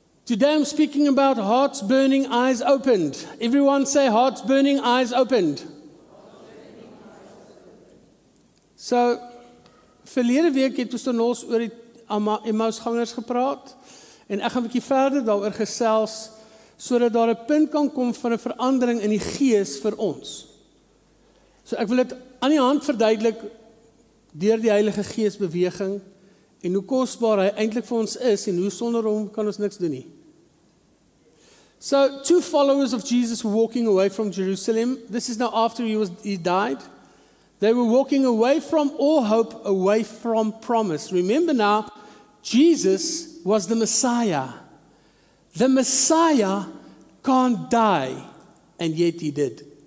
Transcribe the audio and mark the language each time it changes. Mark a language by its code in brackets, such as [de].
[en] Today I'm speaking about hearts burning, eyes opened. Everyone say hearts burning, eyes opened. [af] So, verlede week het ons oor die Emmausgangers gepraat, en ek gaan 'n bietjie verder daaroor gesels, sodat daar 'n punt kan kom van 'n verandering in die gees vir ons. So ek wil dit aan die hand verduidelik, deur die Heilige Gees beweging, en hoe kosbaar hy eintlik vir ons is, en hoe sonder hom kan ons niks doen nie. [en] So, 2 followers of Jesus were walking away from Jerusalem. This is now after he died. They were walking away from all hope, away from promise. Remember now, Jesus was the Messiah. The Messiah can't die, and yet he did.